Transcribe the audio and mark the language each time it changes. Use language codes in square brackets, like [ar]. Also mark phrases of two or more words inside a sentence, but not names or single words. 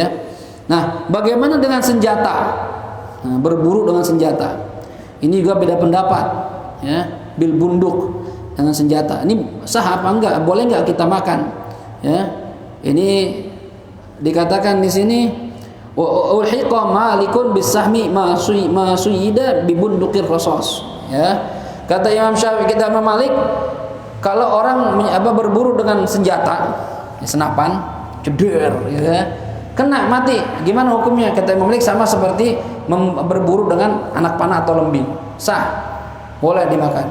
[id] Nah, bagaimana dengan senjata? Nah, berburu dengan senjata. Ini juga beda pendapat, ya. [ar] بالبندق [id] dengan senjata. Ini sah apa enggak? Boleh enggak kita makan? Ya. Ini dikatakan di sini [ar] ألحق مالك بالسهم ما صيد ببندق الرصاص. [id] Ya. Kata Imam Syafi'i, kita Imam Malik, kalau orang berburu dengan senjata, senapan, ceder, ya, kena mati, gimana hukumnya? Kata Imam Malik sama seperti berburu dengan anak panah atau lembing, sah, boleh dimakan.